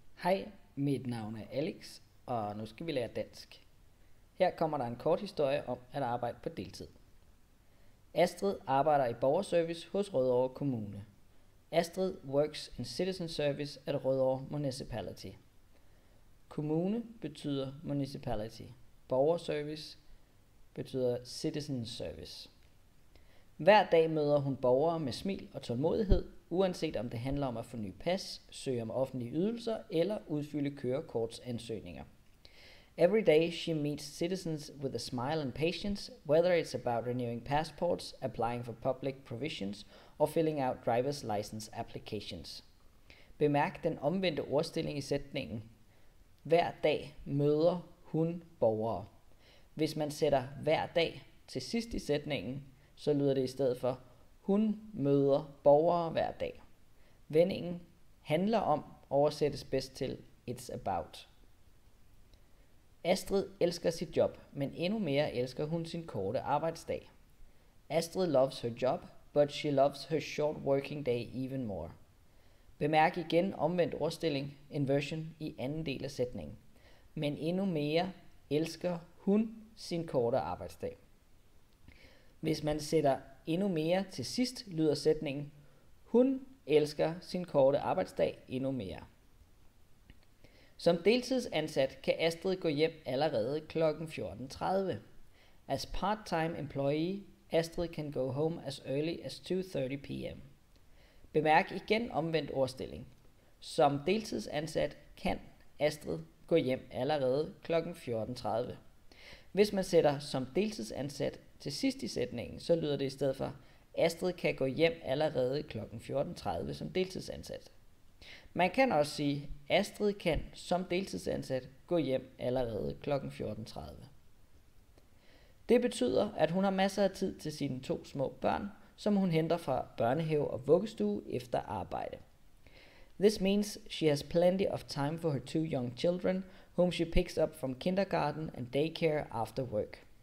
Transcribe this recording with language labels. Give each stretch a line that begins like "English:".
Danish: Hej, mit navn er Alex, og nu skal vi lære dansk. Her kommer der en kort historie om at arbejde på deltid. Astrid arbejder i borgerservice hos Rødovre Kommune.
English: Astrid works in citizen service at Rødovre Municipality.
Danish: Kommune betyder
English: municipality.
Danish: Borgerservice betyder
English: citizen service.
Danish: Hver dag møder hun borgere med smil og tålmodighed, uanset om det handler om at forny pas, søge om offentlige ydelser eller udfylde kørekortsansøgninger.
English: Every day she meets citizens with a smile and patience, whether it's about renewing passports, applying for public provisions or filling out driver's license applications.
Danish: Bemærk den omvendte ordstilling i sætningen. Hver dag møder hun borgere. Hvis man sætter hver dag til sidst i sætningen, så lyder det i stedet for, hun møder borgere hver dag. Vendingen handler om oversættes bedst til
English: it's about.
Danish: Astrid elsker sit job, men endnu mere elsker hun sin korte arbejdsdag.
English: Astrid loves her job, but she loves her short working day even more.
Danish: Bemærk igen omvendt ordstilling, inversion, i anden del af sætningen. Men endnu mere elsker hun sin korte arbejdsdag. Hvis man sætter endnu mere til sidst, lyder sætningen, hun elsker sin korte arbejdsdag endnu mere. Som deltidsansat kan Astrid gå hjem allerede kl. 14:30.
English: As part-time employee, Astrid can go home as early as 2:30 p.m.
Danish: Bemærk igen omvendt ordstilling. Som deltidsansat kan Astrid gå hjem allerede kl. 14:30. Hvis man sætter som deltidsansat til sidst i sætningen, så lyder det i stedet for, Astrid kan gå hjem allerede kl. 14:30 som deltidsansat. Man kan også sige, Astrid kan som deltidsansat gå hjem allerede kl. 14:30. Det betyder, at hun har masser af tid til sine 2 små børn, som hun henter fra børnehave og vuggestue efter arbejde.
English: This means she has plenty of time for her 2 young children, whom she picks up from kindergarten and daycare after work.